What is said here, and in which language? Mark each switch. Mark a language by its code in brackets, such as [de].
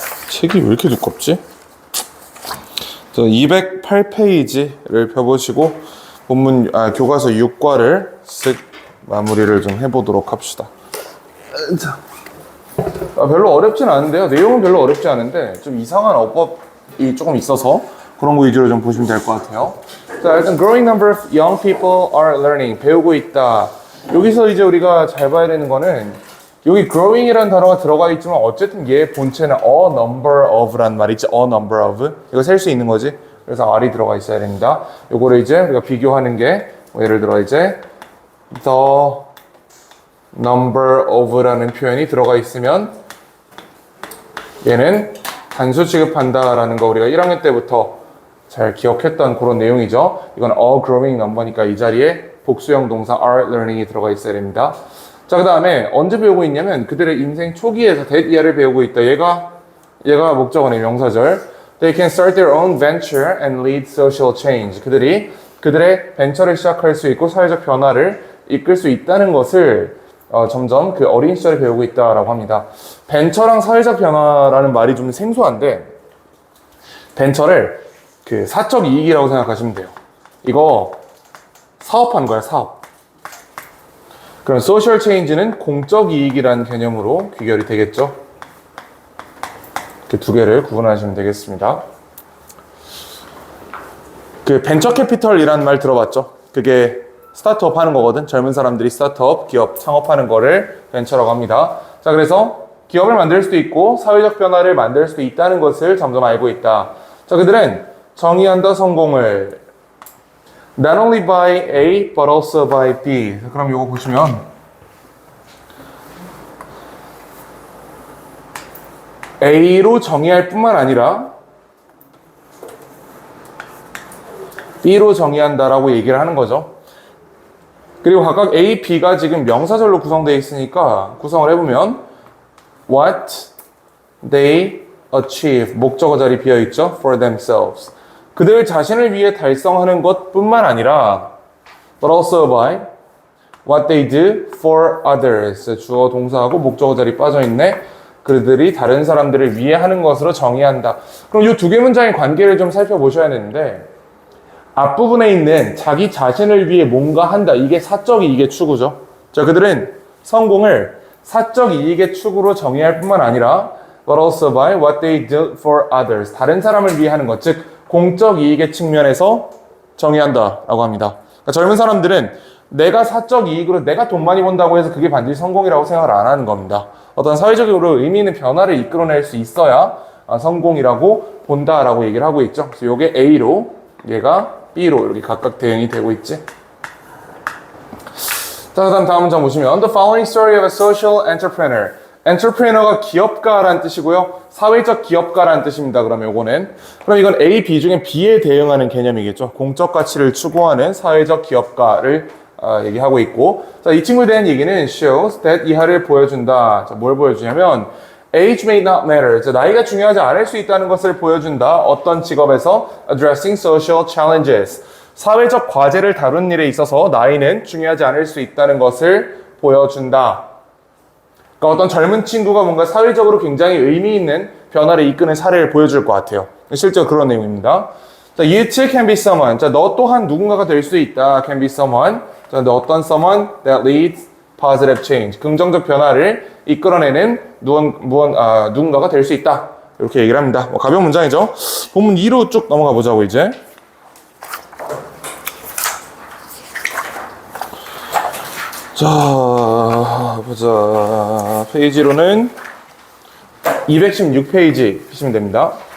[ko] 책이 왜 이렇게 두껍지? 208페이지를 펴보시고 교과서 6과를 쓱 마무리를 좀 해보도록 합시다. 별로 어렵진 않은데요. 내용은 별로 어렵지 않은데 좀 이상한 어법이 조금 있어서 그런 거 위주로 좀 보시면 될 것 같아요. 자, 일단 [en] growing number of young people are learning, [ko] 배우고 있다. 여기서 이제 우리가 잘 봐야 되는 거는, 여기 growing이라는 단어가 들어가 있지만 어쨌든 얘 본체는 [en] a number of [ko] 란 말이 있지. a number of. 이거 셀 수 있는 거지. 그래서 r이 들어가 있어야 됩니다. 요거를 이제 우리가 비교하는 게 예를 들어 이제 [en] the number of [ko] 라는 표현이 들어가 있으면 얘는 단수 취급한다 라는 거 우리가 1학년 때부터 잘 기억했던 그런 내용이죠. 이건 a growing number니까 이 자리에 복수형 동사 [en] are learning [ko] 이 들어가 있어야 됩니다. 자, 그 다음에 언제 배우고 있냐면 그들의 인생 초기에서 [en] that year [ko] 를 배우고 있다. 얘가 목적어네, 명사절. [en] They can start their own venture and lead social change. [ko] 그들의 벤처를 시작할 수 있고 사회적 변화를 이끌 수 있다는 것을 점점 어린 시절에 배우고 있다라고 합니다. 벤처랑 사회적 변화라는 말이 좀 생소한데, 벤처를 사적 이익이라고 생각하시면 돼요. 이거 사업하는 거야, 사업. 그럼 소셜 체인지는 공적 이익이라는 개념으로 귀결이 되겠죠. 그 두 개를 구분하시면 되겠습니다. 벤처 캐피털이라는 말 들어봤죠? 그게 스타트업 하는 거거든. 젊은 사람들이 스타트업, 기업 창업하는 거를 벤처라고 합니다. 자, 그래서 기업을 만들 수도 있고 사회적 변화를 만들 수도 있다는 것을 점점 알고 있다. 자, 그들은 정의한다 성공을 [en] not only by A, but also by B. [ko] 그럼 이거 보시면 A로 정의할 뿐만 아니라 B로 정의한다라고 얘기를 하는 거죠. 그리고 각각 A, B가 지금 명사절로 구성되어 있으니까 구성을 해보면 [en] what they achieve, [ko] 목적어 자리 비어있죠. [en] for themselves. [ko] 그들 자신을 위해 달성하는 것 뿐만 아니라 [en] but also by what they do for others. [ko] 주어 동사하고 목적어 자리 빠져있네. 그들이 다른 사람들을 위해 하는 것으로 정의한다. 그럼 이 두 개 문장의 관계를 좀 살펴보셔야 되는데, 앞부분에 있는 자기 자신을 위해 뭔가 한다. 이게 사적 이익의 추구죠. 자, 그들은 성공을 사적 이익의 추구로 정의할 뿐만 아니라 [en] but also by what they do for others. [ko] 다른 사람을 위해 하는 것, 즉 공적 이익의 측면에서 정의한다라고 합니다. 그러니까 젊은 사람들은 내가 사적 이익으로 내가 돈 많이 번다고 해서 그게 반드시 성공이라고 생각을 안 하는 겁니다. 어떤 사회적으로 의미 있는 변화를 이끌어낼 수 있어야 성공이라고 본다라고 얘기를 하고 있죠. 그래서 이게 A로, 얘가 B로 이렇게 각각 대응이 되고 있지. 자, 그다음 다음 문장 보시면 [en] The following story of a social entrepreneur. [ko] 엔터프레너가 기업가라는 뜻이고요. 사회적 기업가라는 뜻입니다. 그럼 이건 A, B 중에 B에 대응하는 개념이겠죠. 공적 가치를 추구하는 사회적 기업가를 얘기하고 있고, 자, 이 친구에 대한 얘기는 [en] shows that [ko] 이하를 보여준다. 자, 뭘 보여주냐면 [en] Age may not matter. [ko] 자, 나이가 중요하지 않을 수 있다는 것을 보여준다. 어떤 직업에서 [en] addressing social challenges. [ko] 사회적 과제를 다루는 일에 있어서 나이는 중요하지 않을 수 있다는 것을 보여준다. 그러니까 어떤 젊은 친구가 뭔가 사회적으로 굉장히 의미 있는 변화를 이끄는 사례를 보여줄 것 같아요. 실제로 그런 내용입니다. 자, you too can be someone. 자, 너 또한 누군가가 될 수 있다. [en] can be someone. [ko] 자, 너 어떤 [en] someone that leads positive change. [ko] 긍정적 변화를 이끌어내는 누군가가 될 수 있다. 이렇게 얘기를 합니다. 가벼운 문장이죠. 본문 2로 쭉 넘어가 보자고 이제. 자, 보자. 페이지로는 216페이지 피시면 됩니다.